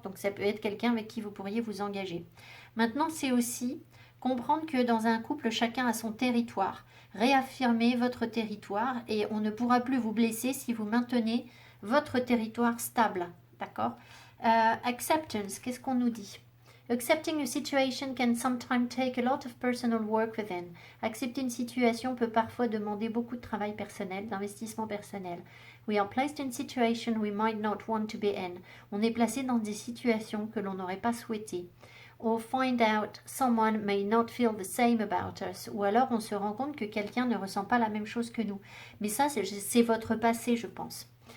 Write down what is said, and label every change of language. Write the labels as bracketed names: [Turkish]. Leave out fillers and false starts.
[French] Donc ça peut être quelqu'un avec qui vous pourriez vous engager. Maintenant, c'est aussi comprendre que dans un couple, chacun a son territoire. Réaffirmez votre territoire et on ne pourra plus vous blesser si vous maintenez votre territoire stable. D'accord? Acceptance, qu'est-ce qu'on nous dit? [English] Accepting a situation can sometimes take a lot of personal work within. [French] Accepter une situation peut parfois demander beaucoup de travail personnel, d'investissement personnel. [English] We are placed in situations we might not want to be in. [French] On est placé dans des situations que l'on n'aurait pas souhaitées. [English] Or find out someone may not feel the same about us. [French] Ou alors on se rend compte que quelqu'un ne ressent pas la même chose que nous. Mais ça, c'est votre passé, je pense.